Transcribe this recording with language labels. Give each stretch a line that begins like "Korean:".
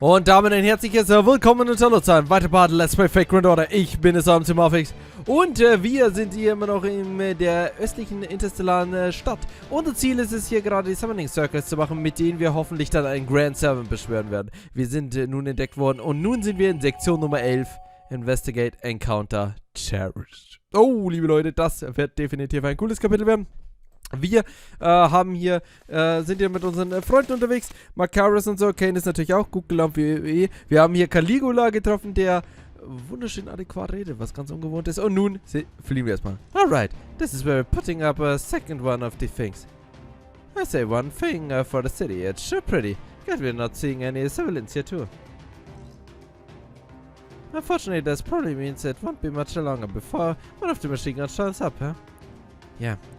German: Und damit ein herzliches Willkommen und Hallo zu einem weiteren Part Let's Play Fake Grand Order. Ich bin es, Abenteuer und wir sind hier immer noch in der östlichen interstellaren Stadt. Unser Ziel ist es hier gerade die Summoning Circles zu machen, mit denen wir hoffentlich dann einen Grand Servant beschwören werden. Wir sind nun entdeckt worden und nun sind wir in Sektion Nummer 11.
English: Investigate, Encounter, Cherish.
German: Oh, liebe Leute, das wird definitiv ein cooles Kapitel werden. Wir sind hier mit unseren Freunden unterwegs. Macaris und so. Kane ist natürlich auch gut gelaunt wie wir haben hier Caligula getroffen, der wunderschön adäquat redet, was ganz ungewohnt ist. Und nun fliehen wir erstmal.
English: Alright, this is where we're putting up a second one of the things. I say one thing for the city. It's sure pretty. Glad we're not seeing any civilians here too. Unfortunately, this probably means it won't be much longer before one of the machine guns shows up, huh? Yeah.